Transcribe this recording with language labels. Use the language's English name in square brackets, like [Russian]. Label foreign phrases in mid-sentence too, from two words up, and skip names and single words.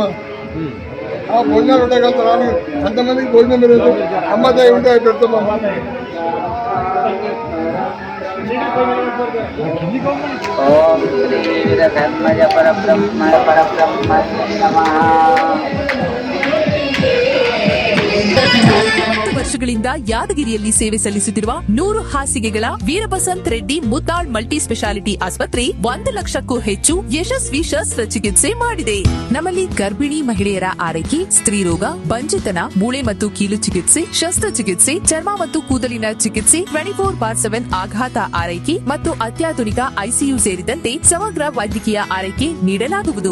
[Telugu] ఆ భోజనాలు పెట్టగలుగుతారు అడిగి అంతమందికి భోజనం పెరుగుతాం. అమ్మ దయ ఉంటే అవి పెడతామమ్మా. ఓం శ్రీ ధర్మజ పరబ్రహ్మ నమః. [Kannada] ವರ್ಷಗಳಿಂದ ಯಾದಗಿರಿಯಲ್ಲಿ ಸೇವೆ ಸಲ್ಲಿಸುತ್ತಿರುವ 100 ಹಾಸಿಗೆಗಳ ವೀರಬಸಂತ್ ರೆಡ್ಡಿ ಮುದ್ದಾಳ್ ಮಲ್ಟಿ ಸ್ಪೆಷಾಲಿಟಿ ಆಸ್ಪತ್ರೆ 1 ಲಕ್ಷಕ್ಕೂ ಹೆಚ್ಚು ಯಶಸ್ವಿ ಶಸ್ತ್ರಚಿಕಿತ್ಸೆ ಮಾಡಿದೆ. ನಮ್ಮಲ್ಲಿ ಗರ್ಭಿಣಿ ಮಹಿಳೆಯರ ಆರೈಕೆ, ಸ್ತ್ರೀರೋಗ, ಬಂಜೆತನ, ಮೂಳೆ ಮತ್ತು ಕೀಲು ಚಿಕಿತ್ಸೆ, ಶಸ್ತ್ರಚಿಕಿತ್ಸೆ, ಚರ್ಮ ಮತ್ತು ಕೂದಲಿನ ಚಿಕಿತ್ಸೆ, 24/7 ಆಘಾತ ಆರೈಕೆ ಮತ್ತು ಅತ್ಯಾಧುನಿಕ ಐಸಿಯು ಸೇರಿದಂತೆ ಸಮಗ್ರ ವೈದ್ಯಕೀಯ ಆರೈಕೆ ನೀಡಲಾಗುವುದು.